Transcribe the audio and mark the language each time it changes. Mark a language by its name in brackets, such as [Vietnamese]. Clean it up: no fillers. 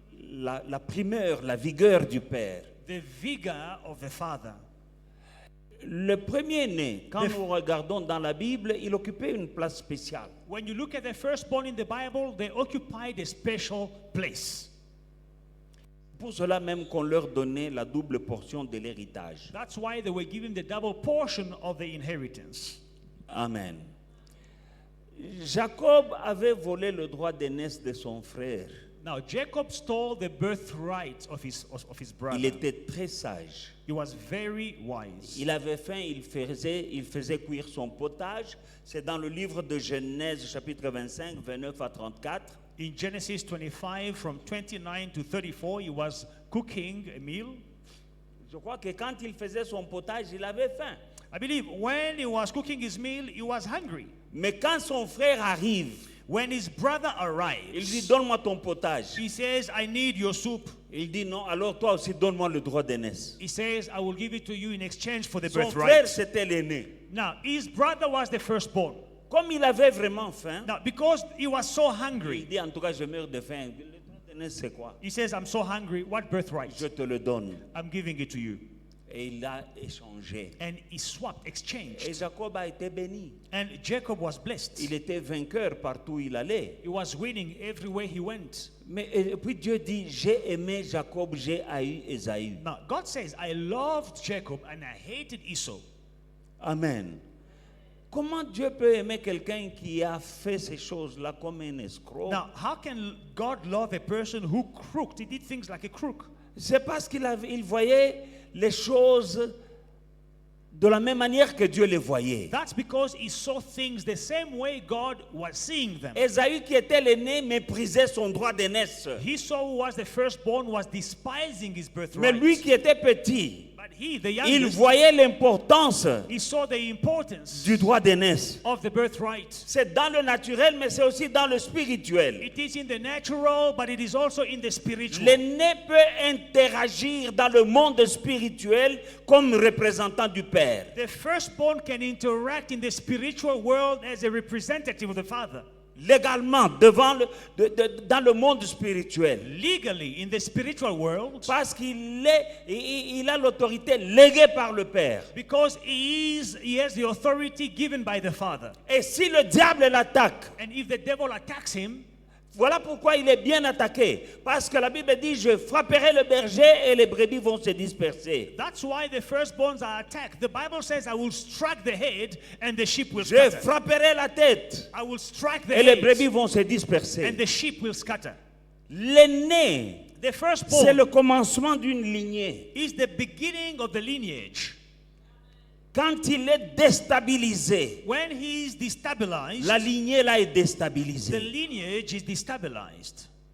[French] la primeur, la vigueur du père. [English] the vigor of the father. [French] Le premier-né, quand nous regardons dans la Bible, il occupait une place spéciale. [English] When you look at the firstborn in the Bible, they occupied a special place. [French] Pour cela même qu'on leur donnait la double portion de l'héritage. [English] That's why they were given the double portion of the inheritance. Amen. [French] Jacob avait volé le droit d'aînesse de son frère. [English] Now, Jacob stole the birthright of his brother. [French] Il était très sage. [English] He was very wise. [French] Il avait faim, il faisait cuire son potage. C'est dans le livre de Genèse, chapitre 25, 29 à 34. [English] In Genesis 25, from 29 to 34, he was cooking a meal. [French] Je crois que quand il faisait son potage, il avait faim. [English] I believe when he was cooking his meal, he was hungry. [French] Mais quand son frère arrive, [English] When his brother [French] il [English] arrives, [French] dit donne-moi ton potage. [English] he says, I need your soup. [French] Il dit non, alors toi aussi donne-moi le droit d'aînesse. [English] He says, I will give it to you in exchange for the [French] Son frère, [English] birthright. [French] c'était l'aîné. [English] Now, his brother was the firstborn. [French] Comme il avait vraiment faim, [English] Now, because he was so [French] il [English] hungry, [French] dit en tout cas je meurs de faim. Le droit d'aînesse c'est quoi? [English] he says, I'm so hungry. What birthright? [French] Je te le donne. [English] I'm giving it to you. [French] Et il a échangé. [English] And he swapped, [French] Et [English] exchanged. [French] Jacob a été béni. [English] And Jacob was blessed. [French] Il était vainqueur partout où il allait. [English] He was winning everywhere he went. [French] Mais et puis Dieu dit, j'ai aimé Jacob, j'ai haï Ésaü. [English] Now, God says, I loved Jacob and I hated Esau. Amen. [French] Comment Dieu peut aimer quelqu'un qui a fait ces choses-là comme un escroc? [English] Now, how can God love a person who crooked? He did things like a crook. [French] C'est parce il voyait les choses de la même manière que Dieu les voyait. [English] That's because he saw things the same way God was seeing them. [French] Ésaü qui était l'aîné méprisait son droit d'aînesse. [English] Esau, who was the firstborn, was despising his [French] Mais [English] birthright. [French] lui qui était petit, [English] But he, the [French] il [English] youngest, [French] voyait l'importance [English] he saw the importance [French] du droit d'aînesse. [English] of the birthright. [French] C'est dans le naturel, mais c'est aussi dans le spirituel. [English] It is in the natural, but it is also in the spiritual. [French] L'aîné peut interagir dans le monde spirituel comme représentant du Père. [English] The firstborn can interact in the spiritual world as a representative of the father. [French] Légalement, dans le monde spirituel. [English] Legally, in the spiritual world, [French] Parce il a l'autorité léguée par le Père. [English] because he has the authority given by the father. [French] Et si le diable l'attaque, [English] And if the devil attacks him, [French] voilà pourquoi il est bien attaqué. Parce que la Bible dit, je frapperai le berger et les brebis vont se disperser. [English] that's why the firstborns are attacked. The Bible says, I will strike the head and the sheep will [French] Je [English] scatter. [French] frapperai la tête [English] I will strike the [French] et les [English] head [French] brebis vont se disperser. [English] and the sheep will scatter. [French] L'aîné, [English] The [French] c'est [English] firstborn [French] le commencement d'une lignée. [English] is the beginning of the lineage. [French] Quand il est déstabilisé, [English] When he is destabilized, [French] la lignée là est [English] the [French] déstabilisée. [English] lineage is destabilized.